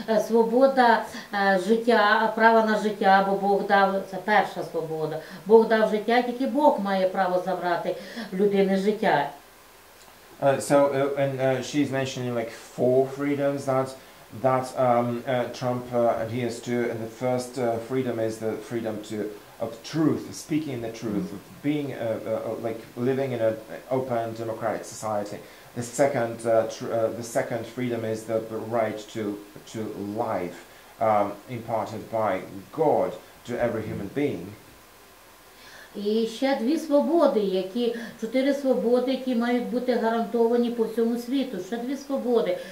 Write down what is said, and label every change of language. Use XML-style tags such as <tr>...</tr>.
<uk>Свобода життя, права на життя, бо Бог дав, це перша свобода. Бог дав життя, тільки Бог має право забрати людини життя.</uk> <en>She's mentioning like 4 freedoms that Trump adheres to, and the first freedom is the freedom to of truth, speaking the truth, of being like living in an open democratic society. The second freedom is the right to life, imparted by God to every human being.</en> <uk>І ще дві свободи, чотири свободи, які мають бути гарантовані по всьому світу. Ще дві свободи.</uk>